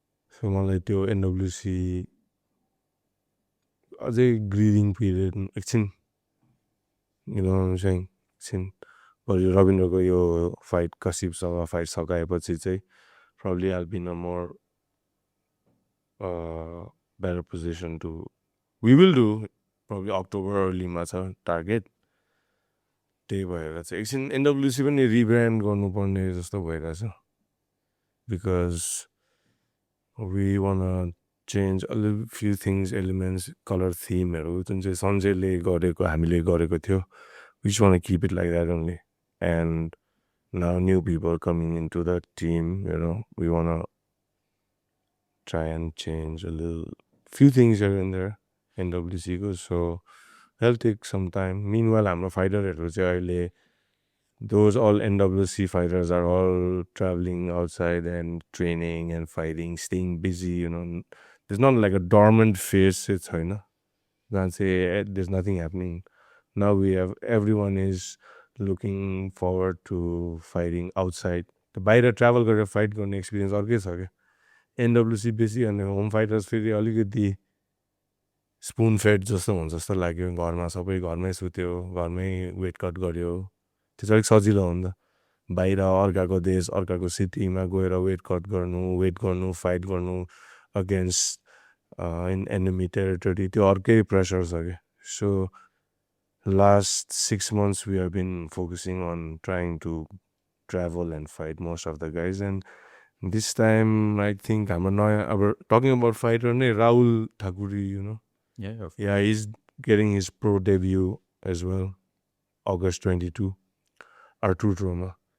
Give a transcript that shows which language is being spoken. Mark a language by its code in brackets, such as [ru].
[en] So मलाई त्यो NWC अझै grieving period एकछिन, you know what I'm saying, [ne] एकछिन रविन्द्रको यो फाइट कसिपसँग फाइट सकाएपछि चाहिँ [en] probably I'll be in a more better position to, we will do probably October early मा छ target. [ne] त्यही भएर चाहिँ एकछिन NWC पनि रिब्रान्ड गर्नुपर्ने जस्तो भइरहेछ, [en] because we wanna change a little few things, elements, [ne] color themeहरू जुन चाहिँ सञ्जयले गरेको हामीले गरेको थियो. [en] We just want to keep it like that only. And now new people coming into the team, you know, we want to try and change a little few things here and there NWC go. So that'll take some time. Meanwhile, I'm a fighter. Those all NWC fighters are all traveling outside and training and fighting, staying busy, you know. There's not like a dormant phase, it's you know. Can't say there's nothing happening. Now everyone is looking forward to fighting outside. [ne] The बाहिर travel गरेर fight गर्ने experience अर्कै छ क्या. NWC बेसी अनि home fighters फेरि अलिकति spoon fed जस्तो हुन्छ जस्तो लाग्यो. घरमा सबै घरमै सुत्यो, घरमै weight cut गर्यो. त्यो चाहिँ अलिक सजिलो हो नि त. बाहिर अर्काको देश, अर्काको सिटीमा गएर weight cut गर्नु, fight गर्नु [en] against in enemy territory, [ne] त्यो अर्कै pressure छ क्या. [en] So last 6 months we have been focusing on trying to travel and fight most of the guys, and this time I think talking about fighter Rahul Thakuri, you know. Yeah, he's getting his pro debut as well, August 22, Artur Troma.